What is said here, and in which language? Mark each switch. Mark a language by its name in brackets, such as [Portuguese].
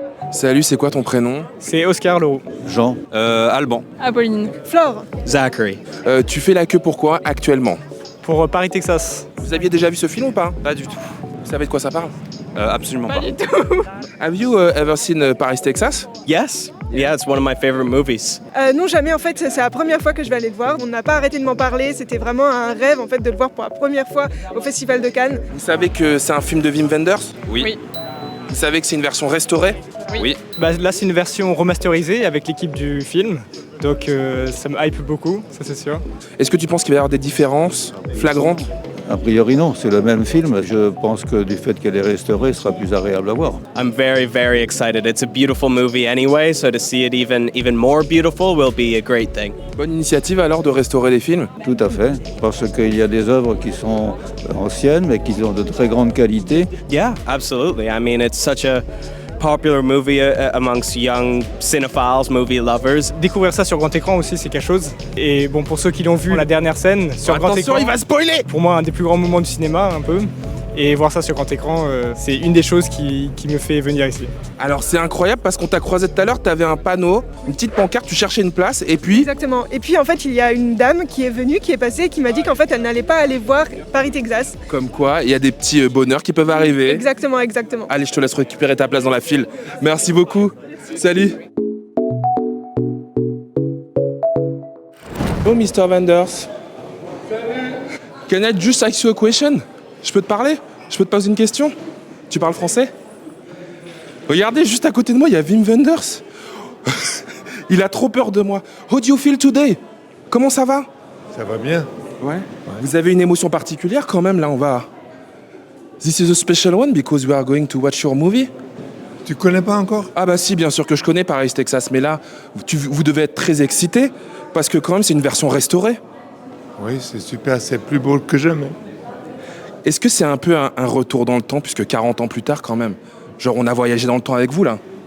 [French] Salut, c'est quoi ton prénom ? C'est Oscar Leroux. Jean. Alban. Apolline. Flore. Zachary. Tu fais la queue pourquoi actuellement ? Pour Paris, Texas. Vous aviez déjà vu ce film ou pas ? Pas du tout. Vous savez de quoi ça parle ? Absolument pas. Du tout. [English] Have you ever seen Paris, Texas ? Yes. Yeah, it's one of my favorite movies. [French] Non, jamais en fait, c'est la première fois que je vais aller le voir. On n'a pas arrêté de m'en parler, c'était vraiment un rêve en fait de le voir pour la première fois au Festival de Cannes. Vous savez que c'est un film de Wim Wenders ? Oui. Vous savez que c'est une version restaurée ? Oui. Là, c'est une version remasterisée avec l'équipe du film. Donc, ça me hype beaucoup, ça c'est sûr. Est-ce que tu penses qu'il va y avoir des différences flagrantes ? A priori non, c'est le même film. Je pense que du fait qu'elle est restaurée, ce sera plus agréable à voir. [English] I'm very, very excited. It's a beautiful movie anyway, so to see it even more beautiful will be a great thing. [French] Bonne initiative alors de restaurer les films ? Tout à fait, parce qu'il y a des œuvres qui sont anciennes, mais qui ont de très grande qualité. [English] Yeah, absolutely. I mean, it's such a popular movie amongst young cinephiles, movie lovers. [French] Découvrir ça sur grand écran aussi, c'est quelque chose. Et bon, pour ceux qui l'ont vu, la dernière scène sur grand écran, Attention, il va spoiler ! pour moi, un des plus grands moments du cinéma, un peu. Et voir ça sur grand écran, c'est une des choses qui me fait venir ici. Alors c'est incroyable parce qu'on t'a croisé tout à l'heure, t'avais un panneau, une petite pancarte, tu cherchais une place et puis... Exactement. Et puis en fait, il y a une dame qui est venue, qui est passée et qui m'a dit qu'en fait, elle n'allait pas aller voir Paris, Texas. Comme quoi, il y a des petits bonheurs qui peuvent arriver. Exactement. Allez, je te laisse récupérer ta place dans la file. Merci beaucoup. Salut. Oh, Mr. Wenders. [English] Can I just ask you a question? [French] Je peux te parler? Je peux te poser une question? Tu parles français? Regardez, juste à côté de moi, il y a Wim Wenders. Il a trop peur de moi. [English] How do you feel today? [French] Comment ça va? Ça va bien. Ouais. Vous avez une émotion particulière quand même, là, on va... [English] This is a special one because we are going to watch your movie. [French] Tu connais pas encore? Ah bah si, bien sûr que je connais Paris, Texas, mais là, vous devez être très excité parce que quand même, c'est une version restaurée. Oui, c'est super, c'est plus beau que jamais. Est-ce que c'est un peu un retour dans le temps, puisque 40 ans plus tard quand même, genre on a voyagé dans le temps avec vous là?